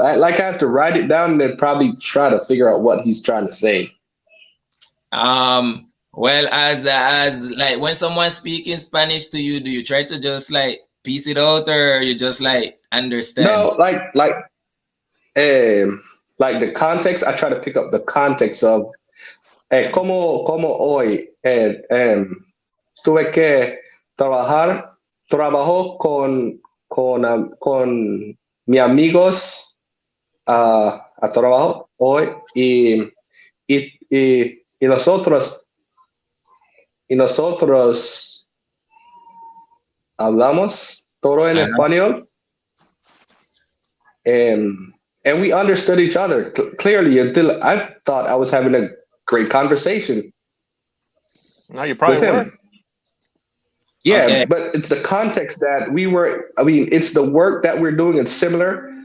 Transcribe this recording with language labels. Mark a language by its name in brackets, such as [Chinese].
[English] I have to write it down and then probably try to figure out what he's trying to say. Well, as like when someone speaking Spanish to you, do you try to just like piece it out, or you just like understand? No, like the context. I try to pick up the context of [Spanish] como hoy tuve que trabajo con mis amigos a trabajo hoy y nosotros hablamos todo en español. [English] And we understood each other clearly until I thought I was having a great conversation. No, you probably with him. were. Yeah, Okay. but it's the context that we were. I mean, it's the work that we're doing is similar.